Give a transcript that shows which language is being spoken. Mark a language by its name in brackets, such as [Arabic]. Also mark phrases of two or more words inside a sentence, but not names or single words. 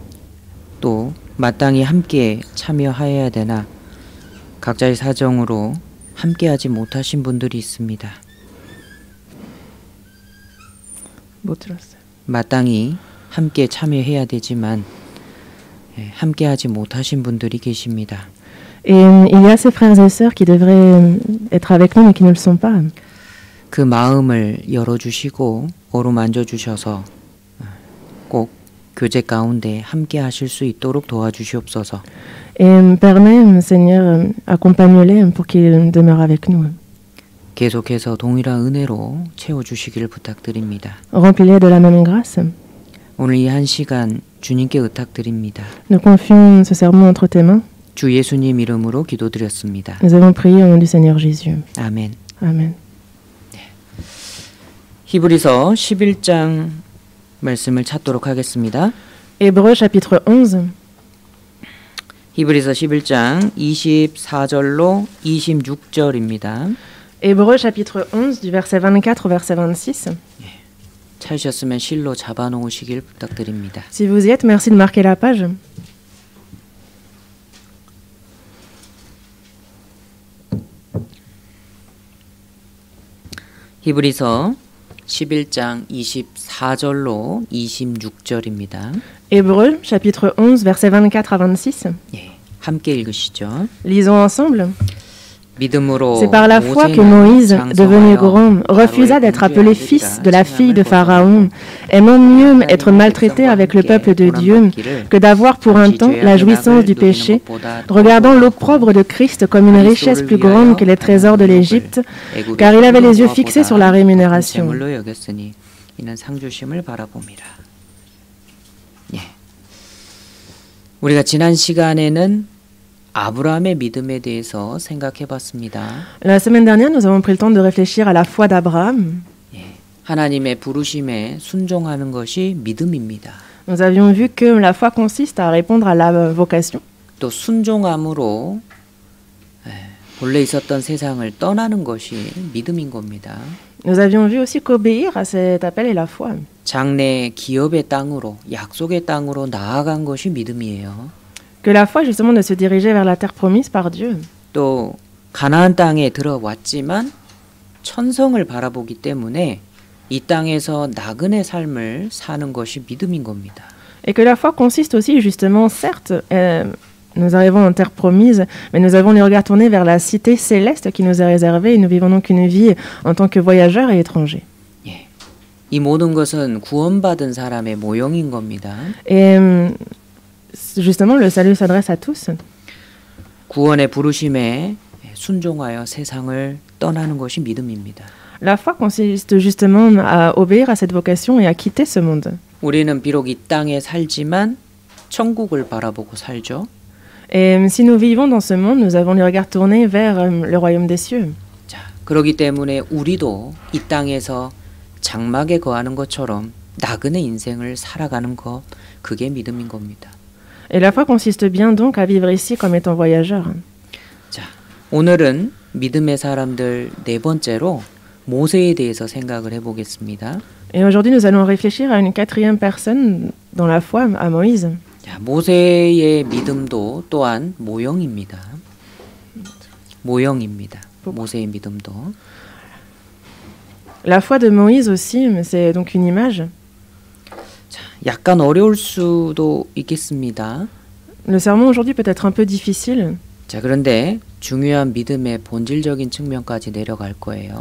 [Korean] 또 마땅히 함께 참여하여야 되나 각자의 사정으로 함께하지 못하신 분들이 있습니다. 못 들었어요. 마땅히 함께 참여해야 되지만 함께하지 못하신 분들이 계십니다. [French] Et il y a ces frères et sœurs qui devraient être avec nous mais qui ne le sont pas. [Korean] 그 마음을 열어주시고 어루만져 주셔서 꼭 교제 가운데 함께 하실 수 있도록 도와주시옵소서. [French] Et permets, Seigneur, accompagne-les pour qu'ils demeurent avec nous. [Korean] 계속해서 동일한 은혜로 채워주시기를 부탁드립니다. [French] Remplis-les de la même grâce. [Korean] 오늘 이 한 시간 주님께 의탁드립니다. [French] Nous confions ce sermon entre tes mains. [Korean] 주 예수님 이름으로 기도드렸습니다. [French] Nous avons prié au nom du Seigneur Jésus. [Korean] 아멘. [French] Amen. [Korean] 히브리서 11장 말씀을 찾도록 하겠습니다. [French] Hébreux chapitre 11. [Korean] 히브리서 11장 24절로 26절입니다. [French] Hébreux chapitre 11 du verset 24 au verset 26. [Korean] 찾으셨으면 실로 잡아놓으시길 부탁드립니다. [French] Si vous y êtes, merci de marquer la page. [Korean] 히브리서 11장 24절로 26절입니다. [French] Hébreux chapitre 11 verset 24 à 26. [Korean] 예, 함께 읽으시죠. [French] Lisons ensemble. [Korean] 믿음으로 [French] C'est par la foi que Moïse, devenu grand, refusa d'être appelé fils de la fille de Pharaon, aimant mieux être maltraité avec le peuple de Dieu que d'avoir pour un temps la jouissance du péché, regardant l'opprobre de Christ comme une richesse plus grande que les trésors de l'Égypte, car il avait les yeux fixés sur la rémunération. [Korean] 이는 상 주심을 바라봅니다. 예. 우리가 지난 시간에는 아브라함의 믿음에 대해서 생각해 봤습니다. [French] La semaine dernière, nous avons pris le temps de réfléchir à la foi d'Abraham. [Korean] 예. 하나님의 부르심에 순종하는 것이 믿음입니다. [French] Nous avions vu que la foi consiste à répondre à la vocation. [Korean] 또 순종함으로 본래 있었던 세상을 떠나는 것이 믿음인 겁니다. [French] Nous avions vu aussi qu'obéir à cet appel est la foi. [Korean] 장래 기업의 땅으로 약속의 땅으로 나아간 것이 믿음이에요. [French] Que la foi, justement, de se diriger vers la terre promise par Dieu. [Korean] 또 가나안 땅에 들어왔지만 천성을 바라보기 때문에 이 땅에서 나그네 삶을 사는 것이 믿음인 겁니다. [French] Et que la foi consiste aussi, justement, certes, nous arrivons en terre promise, mais nous avons les regards tournés vers la cité céleste qui nous est réservée et nous vivons donc une vie en tant que voyageurs et étrangers. [Korean] 예. 이 모든 것은 구원받은 사람의 모형인 겁니다. [French] Et justement, le salut s'adresse à tous. [Korean] 구원의 부르심에 순종하여 세상을 떠나는 것이 믿음입니다. [French] La foi consiste justement à obéir à cette vocation et à quitter ce monde. [Korean] 우리는 비록 이 땅에 살지만 천국을 바라보고 살죠. [French] Et si nous vivons dans ce monde, nous avons les regards tournés vers le royaume des cieux. [Korean] 자, 그렇기 때문에 우리도 이 땅에서 장막에 거하는 것처럼 나그네 인생을 살아가는 것, 그게 믿음인 겁니다. [French] Et la foi consiste bien donc à vivre ici comme étant voyageur. [Korean] 자, 오늘은 믿음의 사람들 네 번째로 모세에 대해서 생각을 해보겠습니다. [French] Et aujourd'hui, nous allons réfléchir à une quatrième personne dans la foi, à Moïse. [Korean] 자, 모세의 믿음도 또한 모형입니다. 모형입니다. 모세의 믿음도. [French] La foi de Moïse aussi, c'est donc une image. [Korean] 자, 약간 어려울 수도 있겠습니다. [French] Le sermon aujourd'hui peut être un peu difficile. [Korean] 자, 그런데 중요한 믿음의 본질적인 측면까지 내려갈 거예요.